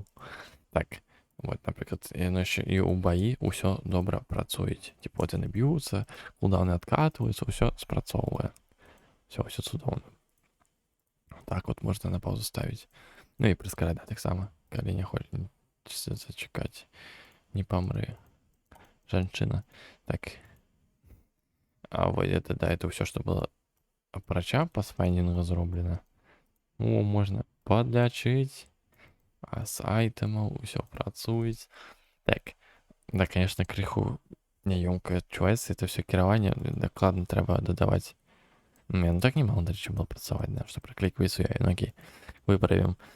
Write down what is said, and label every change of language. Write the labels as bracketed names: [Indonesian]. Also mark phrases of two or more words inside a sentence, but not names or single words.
[Belarusian] Так, вот, напрыклад, яно яшчэ і ў баі ўсё добра працуюць. [Russian] Типа, вот [Belarusian] яны б'юцца, кулдаўны адкатваюцца, ўсё спрацоўвае. Все цудоўна. Так вот можна на паузу ставіць. Ну і прыскараць, таксама, калі не хочацца зачакаць. Не памры, жанчына. Так. [Russian] Вот это, да, это все, что было [Belarusian] апрача пасфайдинга зроблена. Можна подлячыць, з айтэмаў усё працуюць. Так, [Russian] да, конечно, [Belarusian] крыху няёмка адчуваецца, [Russian] это все [Belarusian] кіраванне, дакладна трэба дадаваць. Ну так не мало, дарэчы, было працаваць, да, што прыклейкваецца я, окей, выправім.